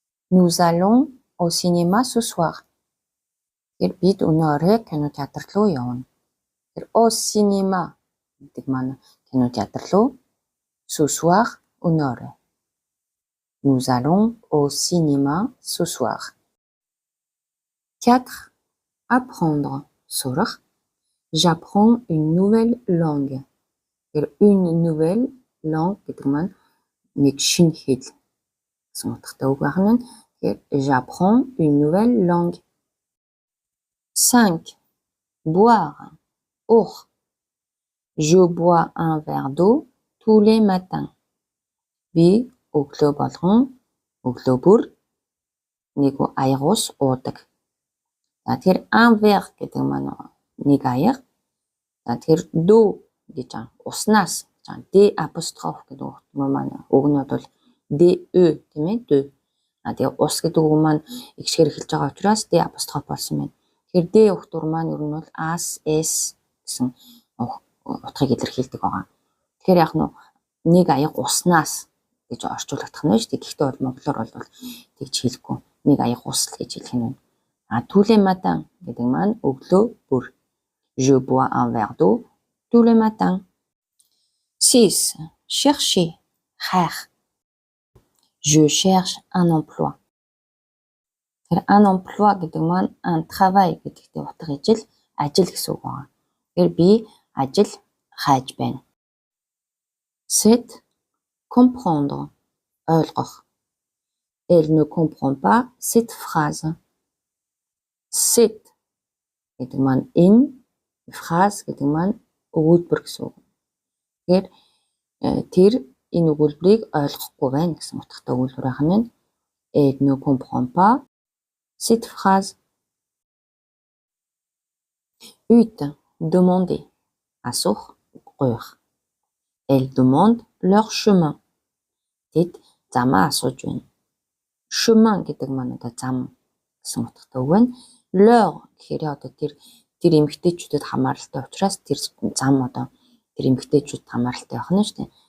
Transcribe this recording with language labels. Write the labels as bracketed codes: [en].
[fr] Nous allons au cinéma ce soir. [mn] Тэр бид өнөө орой кино театр руу явна. Тэр [fr] au cinéma [mn] гэдэг маань кино театр руу. [fr] Ce soir [mn] өнөө орой. [fr] Nous allons au cinéma ce soir. 4. Apprendre. Сурах. J'apprends une nouvelle langue. Une nouvelle langue [mn] гэдэг маань нэг шинэ хэл гэсэн утгатай үг байна. [fr] J'apprends une nouvelle langue. 5. Boire. Уух. Je bois un verre d'eau tous les matins. [mn] Би өглөө болгон өглөө бүр нэг аягуус уудаг. За тэр [fr] un verre [mn] гэдэг маань нэг аяг. За тэр [fr] d'eau [mn] гэж уснаас d апостроф гэдэг үг маань үгнүүд бол de тийм ээ de. Тэгээ ус гэдэг үг маань ихшгээр эхэлж байгаа учраас d апостроф болсон байна. Тэр d өгтөр маань ер нь бол as s гэсэн утгыг илэрхийлдэг байгаа. Тэгэхээр яг нэг аяг уснаас гэж орчуулагдах нь шүү дээ. Гэхдээ бол монголоор бол тэгж хэлэхгүй. Нэг аяг ус гэж хэлэх нь байна. [fr] Tous les matins [mn] гэдэг маань өглөө бүр. [fr] Je bois un verre d'eau tous les matins. 6. Chercher. Хайх. Je cherche un emploi. [mn] Тэр [fr] un emploi [mn] гэдэг маань [fr] un travail [mn] гэдэгтэй утга ажил гэсэн үг байна. Тэр би ажил хайж байна. 7. Comprendre. Ойлгох. [fr] Elle ne comprend pas cette phrase. [mn] Cette гэдэг маань энэ phrase гэдэг маань өгүүлбэр гэсэн үг. Тэгэхээр тэр энэ өгүүлбэрийг ойлгохгүй байна гэсэн утгатай өгүүлбэр байх нь. [fr] Elle ne comprend pas cette phrase. [mn] 8. Demander. Асуух, гуйх. [fr] Elle demande leur chemin. [mn] Тэд замаа асууж байна. Chemin гэдэг маань одоо зам гэсэн утгатай үг байна. Leur гэхээр одоо тэр эмэгтэйчүүдэд хамааралтай учраас тэр зам одоо тэр эмэгтэйчүүдэд хамааралтай байх нь шүү дээ.